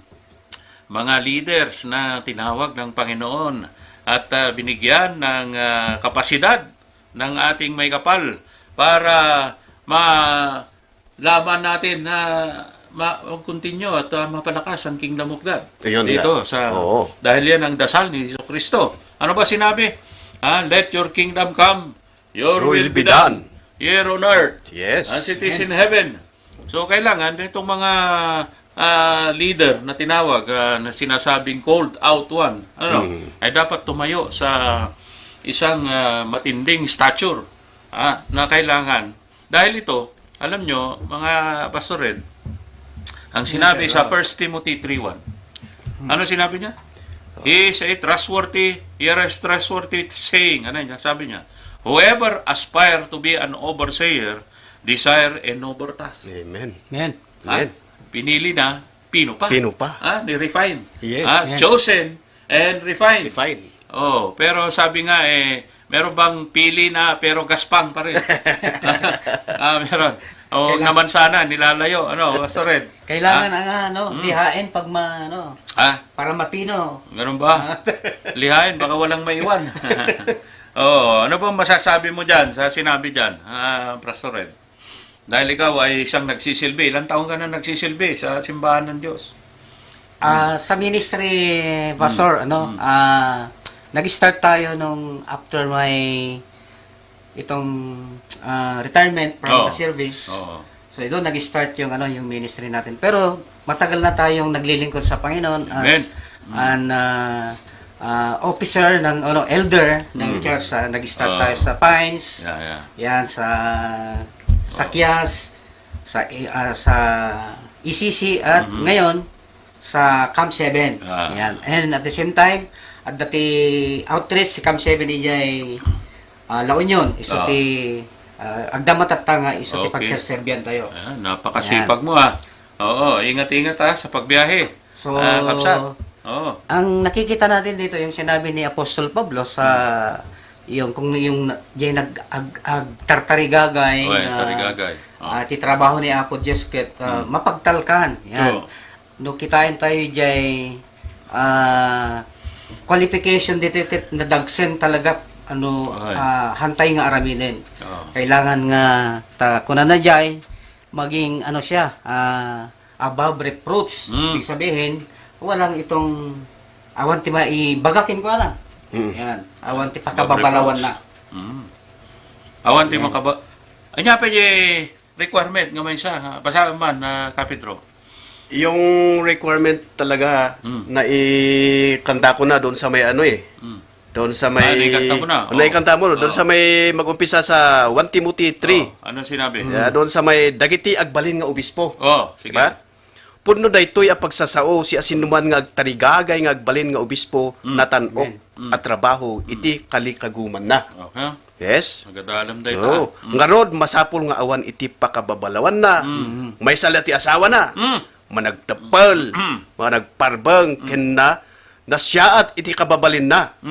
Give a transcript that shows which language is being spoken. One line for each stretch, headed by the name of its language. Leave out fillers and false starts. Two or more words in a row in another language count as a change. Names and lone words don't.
Filipino: Mga leaders na tinawag ng Panginoon at binigyan ng kapasidad ng ating may kapal para malaman natin na mag-continue at mapalakas ang
English: Kingdom of God.
Filipino: Ayun Dito nga. Oo. dahil yan ang dasal ni Jesucristo. Ano ba sinabi?
English: Let your kingdom come, your will be done here on earth Yes. as it is in heaven. So,
Filipino: kailangan itong mga leader na tinawag na sinasabing
English: called out one,
Filipino: ay dapat tumayo sa isang matinding stature na kailangan. Dahil ito, alam nyo, mga pastored, ang sinabi sa 1 Timothy 3:1, ano sinabi niya?
English: He is a trustworthy saying.
Filipino: Ano niya? Sabi niya,
English: whoever aspire to be an overseer, desire a noble task. Amen. Amen. Amen.
Filipino: Pinili na, Pino pa. Pino pa. Ni-refine.
English: Yes. Chosen and refined. Fine.
Filipino: Pero sabi nga, meron bang pili na pero gaspang pa rin? Meron. Naman sana, nilalayo. Pastor Red? Kailangan lihain pag para mapino. Meron ba? Lihain, baka walang maiwan. Ano bang masasabi mo dyan sa sinabi dyan, Pastor Red? Dahil ikaw ay isang nagsisilbi. Ilang taon ka na nagsisilbi sa simbahan ng Diyos? Sa ministry, Pastor, nag-start tayo nung
English: after my retirement from the service.
Filipino: So ito nag-start yung yung ministry natin. Pero matagal na tayong naglilingkod sa Panginoon
English: as an officer
Filipino: ng elder ng church. Nag-start tayo sa Pines. Yan sa Kias, sa ECC at ngayon sa Camp 7. Yan.
English: And at the same time, at the outreach
Iloko: si Camp 7 ijay La Union, iso ti agdamat at tanga, iso ti pagserserbian tayo.
Filipino: Napakasipag mo Oo, ingat-ingat sa pagbiyahe. So, Kapsat. ang nakikita natin dito yung sinabi ni Apostol Pablo sa yung kung yung diyan tartarigagay
Iloko: Oy, tarigagay. titrabaho ni Apo Diyos ket mapagtalkan yan.
Filipino: Oo.
Iloko: No kitain tayo jay qualification dito ket nadagsen talaga hantay nga aramiden. Kailangan nga kunan na jay maging siya
English: above reproach.
Filipino: Ibig sabihin walang itong
Iloko: awan ti maibagakin
Filipino: ko lang. Yan.
Iloko: Awan ti pakababalawan na. Awan ti makaba. Anya pa requirement nga may siya. Basa man na Kapitro.
Filipino: Yung requirement talaga na ikanta ko na doon sa may doon sa may naikanta mo na. Naikanta mo doon sa may mag-umpisa sa 1 Timothy 3. Anong sinabi? Doon sa may
Iloko: dagiti agbalin nga obispo.
Filipino: Sige. Diba?
Iloko: Puno daytoy a pagsasao si asinuman nga agtarigagay nga agbalin nga obispo natanok at trabaho iti kalikaguman na.
English: Okay. Yes.
Iloko: Magadalam da ito. Nga rod masapul nga awan iti pakababalawan na. May sala ti asawa na. Managtapal, managparbang ken na siyaat iti kababalin na.